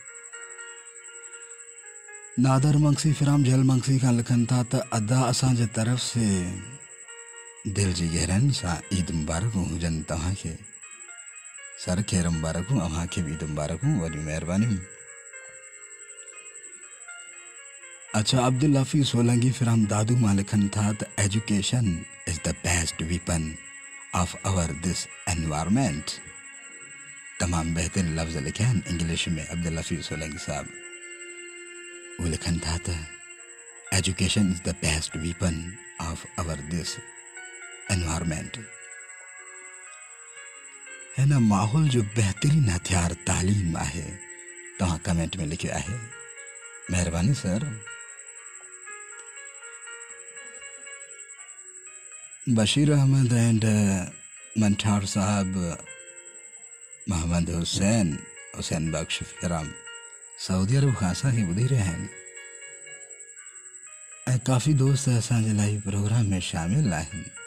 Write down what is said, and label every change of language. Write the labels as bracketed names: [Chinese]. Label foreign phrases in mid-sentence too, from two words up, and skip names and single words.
[Sindhi] नादर मंगसी फिराम जहल मंगसी खां लिखनि था त अदा असांजे तरफ़ से दिल जी गहराइनि सां ईद मुबारकूं हुजनि तव्हांखे। सर ख़ैर मुबारकूं, अव्हांखे बि ईद मुबारकूं, वॾियूं महिरबानियूं। अच्छा, अब्दुल हफीज़ सोलंगी फिराम दादू मां लिखनि था त [English] education is the best weapon of our this environment. [Sindhi] तमाम बेहतरीन लफ्ज़ लिखिया आहिनि इंग्लिश में अब्दुल हफीज़ सोलंगी साहब। वो लिखनि था त [English] education is the best weapon of our this environment. [Sindhi] हिन माहौल जो बेहतरीन हथियार तालीम आहे, तव्हां कमेंट में लिखियो आहे, महिरबानी सर। बशीर अहमद एंड मंठार साहब, मोहम्मद हुसैन बख्श फिराम सऊदी अरब खां असांखे ॿुधी रहिया आहिनि ऐं काफ़ी दोस्त असांजे [English] live program [Sindhi] में शामिल आहिनि।